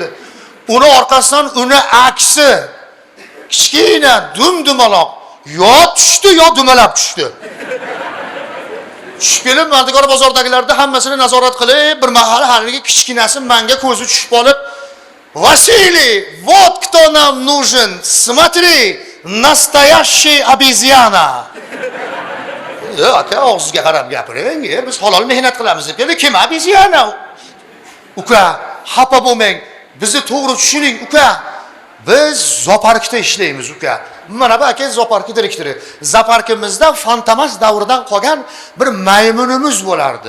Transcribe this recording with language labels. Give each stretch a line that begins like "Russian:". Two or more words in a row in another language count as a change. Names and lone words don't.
Uzbek: Uni orqasidan uni aksi kichkina dumaloq yo tushdi yo dumalab tushdi. Tushib kelib Mardikor bozordagilarda hammasini nazorat qilib, bir mahal haligi kichkinasi menga ko'zi tushib qolib, "Vasiliy,
Russian: вот кто нам нужен. Смотри, настоящий обезьяна."
Uzbek: Aka og'zingizga qarab gapiring, biz halol mehnat qilamiz deb. Endi kim obeziyana? Uka, xafa bo'lmang. Bizni to'g'ri tushuning, uka. Biz zooparkda ishlaymiz, uka. Mana bu aka zoopark direktori. Zooparkimizda Fantomas davridan qolgan bir maymunimiz bo'lardi.